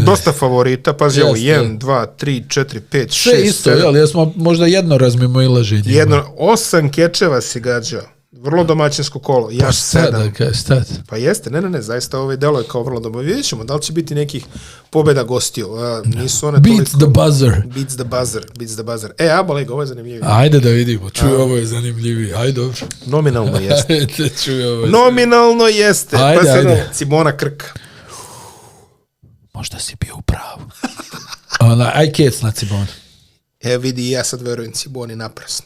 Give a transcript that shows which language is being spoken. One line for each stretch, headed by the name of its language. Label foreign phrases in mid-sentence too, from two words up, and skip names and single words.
Serbian: Dosta favorita. Pazi ovo, 1, 2, 3, 4, 5, 6, sve isto, ali smo možda jedno razmimo ilaženje. 8 kečeva si gađao. Vrlo domaćinsko kolo. Ja 7. Pa jeste, ne, zaista ovaj delo je kao vrlo domaćinsko. Vidjet ćemo da li će biti nekih pobjeda gostiju. Nisu one
English: Beats the buzzer. Beats the buzzer.
Serbian: Aba Liga, ovo je zanimljivije. Ajde da vidimo, čuj, ovo je zanimljivije. Ajde, dobro. Nominalno jeste. Ajde, čuj, ovo je Nominalno jeste. Ajde. Cibona Krka. Možda si bio u pravu. Aj kec na Cibonu. Vidi, ja sad verujem Ciboni naprasno.